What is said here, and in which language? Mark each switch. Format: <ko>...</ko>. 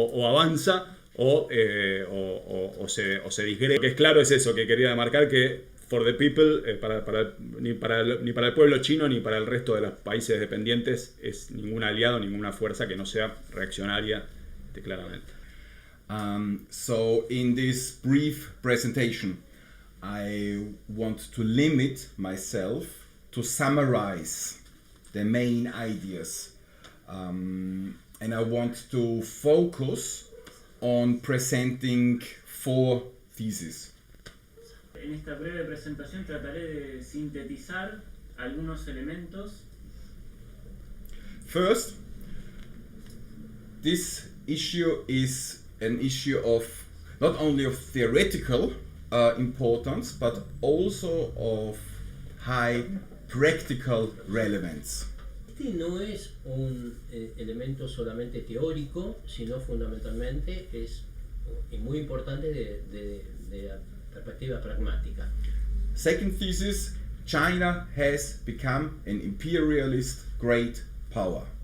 <es>O avanza o se disgrega. Lo que es claro es eso que quería marcar, que</es> <en>for the people,</en> <es>ni para el pueblo chino ni para el resto de los países dependientes es ningún aliado, ninguna fuerza que no sea reaccionaria, claramente.</es> <en>So in this brief presentation, I want to limit myself to summarize the main ideas, and I want to focus on presenting 4 theses.</en> <es>En esta breve presentación trataré de sintetizar algunos elementos.</es> <en>First, this issue is an issue of not only of theoretical importance, but also of high practical relevance.</en> <es>Este no es un elemento solamente teórico, sino fundamentalmente es muy importante de la perspectiva pragmática.</es> <en>Second thesis, China has become an imperialist great power.</en>